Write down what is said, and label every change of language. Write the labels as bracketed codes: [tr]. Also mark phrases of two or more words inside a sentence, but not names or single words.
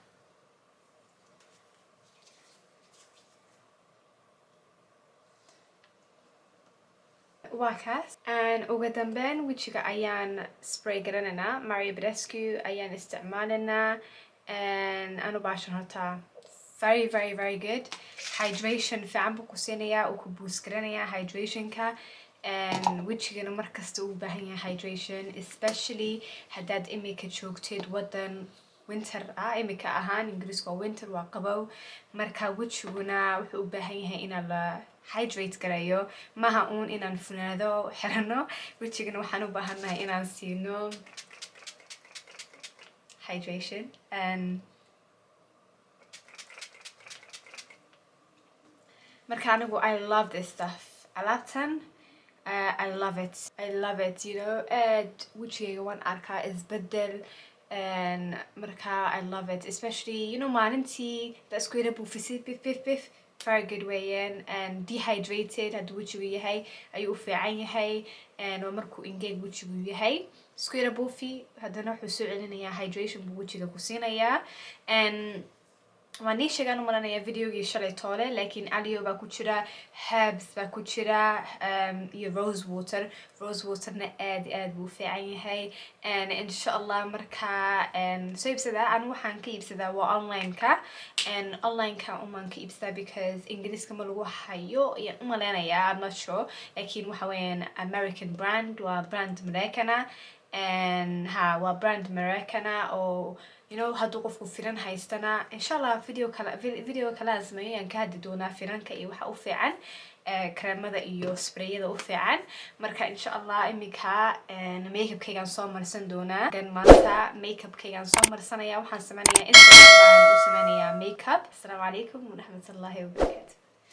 [so] waa kaas ugu dambeyn wajiga ayaan spray garananaa Maria Badescu ayaan isticmaalanaa anu baashan horta very good hydration fiican buu ku siinayaa uu ku boost garanayaa hydrationka wajigana markasta uu baahan yahay hydration especially haddaad imika joogteed wadan winter imika ahaan ingiriiska waa winter waa qabow marka wajiguna wuxuu u baahan yahay inaa la hydrate garayo maha uun inaan funaado xirano wajigana waxaan u baahannahay inaan siino hydration marka anigu [en] I love this stuff [so] alaabtan [en] I love it [so] aad wajigayga waan arkaa isbedel marka [en] I love it [so] especially maalintii da isku yara buufisid bif [en] very good [so] weeyaan dehydrated haduu wajigu yahay ayuu u fiican yahay waa markuu ingeeg wajigu yahay isku yara buufi haddana wuxuu soo celinayaa hydration buu wajiga ku siinayaa waan nii sheegaan u malanaya videogii shalay toole laakiin aliyo baa ku jira herbs baa ku jira iyo rose waterna aad buu fiican yahay [ar] إن شاء الله [so] marka soo iibsada aan waxaan ka iibsadaa waa onlineka umaan ka iibsadaa because ingiriiska ma lagu hayo iyo umaleynayaa [en] I'm not sure [so] laakiin waxa weeyaan [en] American brand [so] waa brand Mareykan and ha waa brand Americana oo [en] you know [so] haduu qofku firan haystana inshallah video kala sameeyaan ka hadii doona firanka iyo waxa u fiican كريمة iyo sprayada u fiican marka [ar] إن شاء الله [so] imika makeup-kaygan soo marsan doona dan maanta makeup-kaygan soo marsanaya waxaan sameeyaa Instagram baan u sameeyaa makeup. [ar] السلام عليكم ورحمة الله وبركاته.